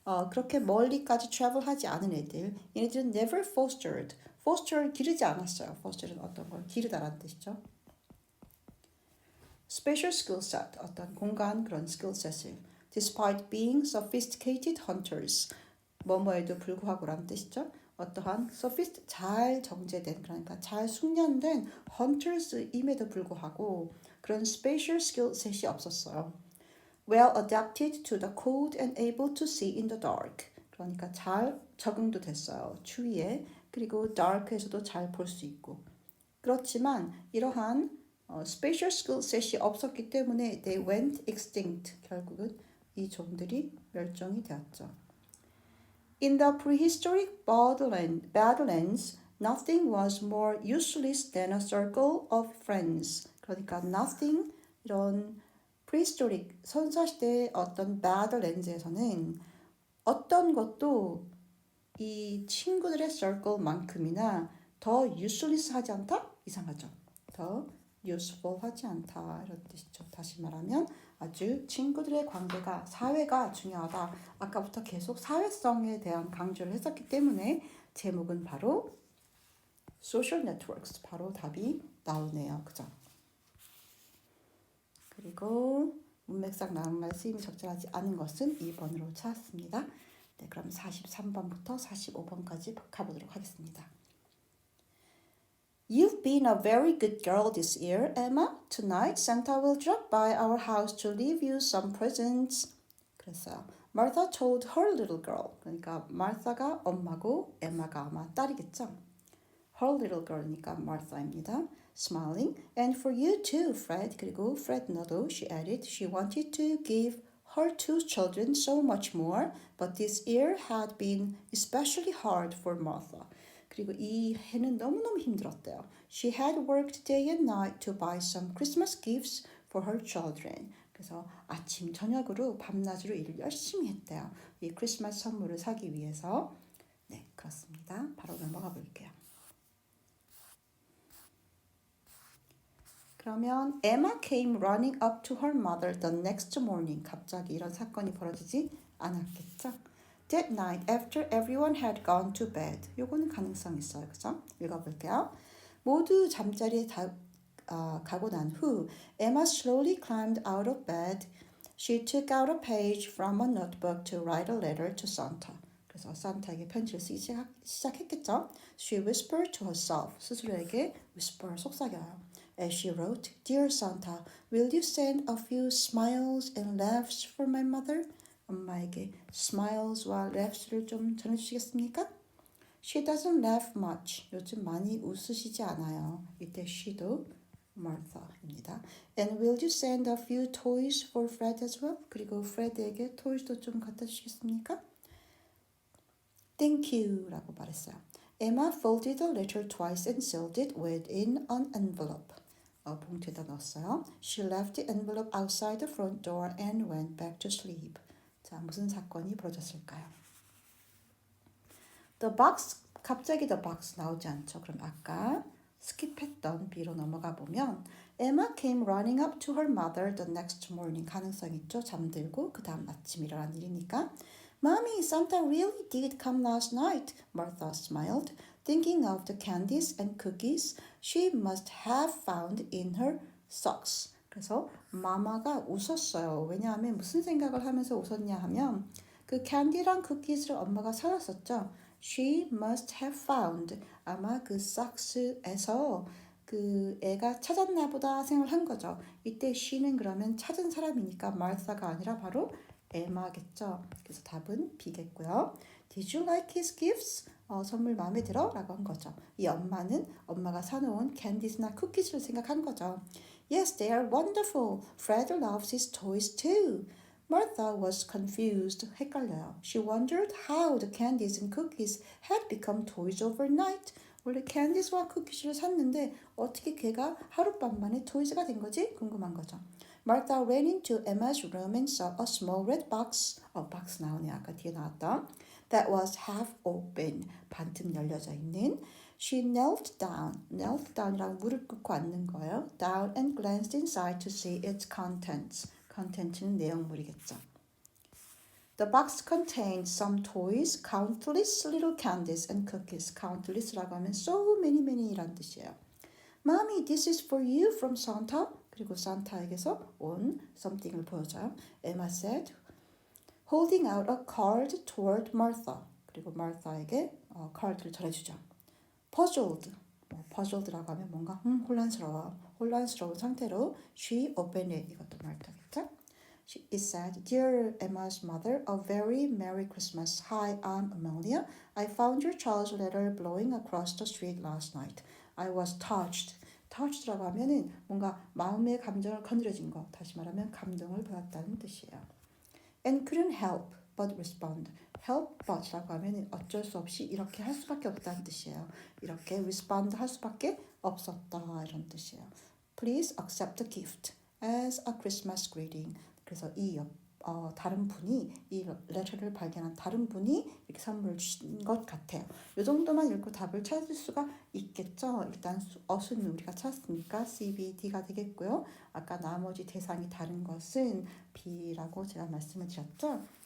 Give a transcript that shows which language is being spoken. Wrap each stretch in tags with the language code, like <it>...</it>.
<ko>그렇게 멀리까지 travel하지 않은 애들, 얘네들은</ko> <en>never fostered.</en> <ko>foster 기르지 않았어요. foster는 어떤 걸 기르다라는 뜻이죠.</ko> <en>Spatial skill set,</en> <ko>어떤 공간 그런 skillset을</ko> <en>despite being sophisticated hunters,</en> <ko>뭐뭐에도 불구하고라는 뜻이죠. 어떠한 잘 정제된 그러니까 잘 숙련된 hunters임에도 불구하고 그런 spatial skillset이 없었어요.</ko> <en>Well adapted to the cold and able to see in the dark.</en> <ko>그러니까 잘 적응도 됐어요. 추위에. 그리고 dark에서도 잘 볼 수 있고. 그렇지만 이러한 spatial skillset이 없었기 때문에</ko> <en>they went extinct.</en> <ko>결국은 이 종들이 멸종이 되었죠.</ko> <en>In the prehistoric Badlands, nothing was more useless than a circle of friends.</en> <ko>그러니까 nothing 이런 prehistoric 선사시대의 어떤 Badlands에서는 어떤 것도 이 친구들의 circle만큼이나 더 useless하지 않다? 이상하죠. 더 useful하지 않다 이런 뜻이죠. 다시 말하면 아주 친구들의 관계가 사회가 중요하다. 아까부터 계속 사회성에 대한 강조를 했었기 때문에 제목은 바로 social networks 바로 답이 나오네요. 그죠? 그리고 문맥상 나온 말 쓰임이 적절하지 않은 것은 2번으로 찾았습니다. 네, 그럼 43번부터 45번까지 가보도록 하겠습니다.</ko> <en>You've been a very good girl this year, Emma. Tonight, Santa will drop by our house to leave you some presents.</en> <ko>그랬어요.</ko> <en>Martha told her little girl.</en> <ko>그러니까 마르타가 엄마고 엠마가 아마 딸이겠죠.</ko> <en>Her little girl니까 Martha입니다. Smiling. And for you too, Fred.</en> <ko>그리고 Fred 너도,</ko> <en>she added. She wanted to give her two children so much more, but this year had been especially hard for Martha.</en> <ko>그리고 이 해는 너무너무 힘들었대요.</ko> <en>She had worked day and night to buy some Christmas gifts for her children.</en> <ko>그래서 아침 저녁으로 밤낮으로 일을 열심히 했대요. 이 크리스마스 선물을 사기 위해서. 네, 그렇습니다. 바로 넘어가 볼게요.</ko> <en>그러면 Emma came running up to her mother the next morning.</en> <ko>갑자기 이런 사건이 벌어지지 않았겠죠?</ko> <en>That night after everyone had gone to bed.</en> <ko>요거는 가능성 있어요. 그죠? 읽어볼게요. 모두 잠자리에 가고 난 후</ko> <en>Emma slowly climbed out of bed. She took out a page from a notebook to write a letter to Santa.</en> <ko>그래서 산타에게 편지를 쓰기 시작했겠죠.</ko> <en>She whispered to herself.</en> <ko>스스로에게 whisper, 속삭여요.</ko> <en>As she wrote, Dear Santa, will you send a few smiles and laughs for my mother?</en> <ko>엄마에게 smiles와 laughs를 좀 전해주시겠습니까?</ko> <en>She doesn't laugh much.</en> <ko>요즘 많이 웃으시지 않아요. 이때 she도 Martha입니다.</ko> <en>And will you send a few toys for Fred as well?</en> <ko>그리고 Fred에게 toys도 좀 갖다 주시겠습니까?</ko> <en>Thank you</en> <ko>라고 말했어요.</ko> <en>Emma folded the letter twice and sealed it within an envelope.</en> <ko>봉투에다 넣었어요.</ko> <en>She left the envelope outside the front door and went back to sleep.</en> <ko>자, 무슨 사건이 벌어졌을까요?</ko> <en>The box,</en> <ko>갑자기</ko> <en>the box</en> <ko>나오지 않죠. 그럼 아까 스킵했던 B로 넘어가 보면</ko> <en>Emma came running up to her mother the next morning.</en> <ko>가능성 있죠. 잠들고 그 다음 아침 일어난 일이니까.</ko> <en>Mommy, Santa really did come last night. Martha smiled, thinking of the candies and cookies she must have found in her socks.</en> <ko>그래서 마마가 웃었어요. 왜냐하면 무슨 생각을 하면서 웃었냐 하면 그 캔디랑 쿠키즈를 엄마가 사왔었죠.</ko> <en>She must have found.</en> <ko>아마 그 socks에서 그 애가 찾았나 보다 생각을 한 거죠. 이때 she는 그러면 찾은 사람이니까 Martha가 아니라 바로 Emma겠죠. 그래서 답은 B겠고요.</ko> <en>Did you like his gifts?</en> <ko>선물 마음에 들어? 라고 한 거죠. 이 엄마는 엄마가 사놓은 캔디스나 쿠키즈를 생각한 거죠.</ko> <en>Yes, they are wonderful. Fred loves his toys too. Martha was confused.</en> <ko>헷갈려요.</ko> <en>She wondered how the candies and cookies had become toys overnight.</en> <ko>원래 캔디스와 쿠키즈를 샀는데 어떻게 걔가 하룻밤 만에 토이즈가 된 거지? 궁금한 거죠.</ko> <en>Martha ran into Emma's room and saw a small red box.</en> <ko>박스 나오네. 아까 뒤에 나왔던.</ko> <en>That was half open.</en> <ko>반쯤 열려져 있는.</ko> <en>She knelt down.</en> <ko>Knelt down이라고 무릎 꿇고 앉는 거예요.</ko> <en>Down and glanced inside to see its contents.</en> <ko>content는 내용물이겠죠.</ko> <en>The box contained some toys, countless little candies and cookies.</en> <ko>countless라고 하면 so many 이란 뜻이에요.</ko> <en>Mommy, this is for you from Santa.</en> <ko>그리고 산타에게서 온 something을 보여줘요.</ko> <en>Emma said, holding out a card toward Martha.</en> <ko>그리고 Martha에게 카드를 전해주죠. Puzzled. puzzled라고 하면 뭔가 혼란스러운 상태로</ko> <en>she opened it.</en> <ko>이것도 Martha겠죠?</ko> <en>It said, Dear Emma's mother, a very Merry Christmas. Hi, I'm Amelia. I found your child's letter blowing across the street last night. I was touched.</en> <ko>touched라고 하면은 뭔가 마음의 감정을 건드려진 거. 다시 말하면 감동을 받았다는 뜻이에요.</ko> <en>And couldn't help but respond.</en> <ko>help but라고 하면은 어쩔 수 없이 이렇게 할 수밖에 없다는 뜻이에요. 이렇게 respond 할 수밖에 없었다 이런 뜻이에요.</ko> <en>Please accept the gift as a Christmas greeting.</en> <ko>그래서 이 다른 분이 이 레터를 발견한 다른 분이 이렇게 선물을 주신 것 같아요. 이 정도만 읽고 답을 찾을 수가 있겠죠. 일단 어순은 우리가 찾았으니까 C, B, D가 되겠고요. 아까 나머지 대상이 다른 것은 B라고 제가 말씀을 드렸죠.</ko>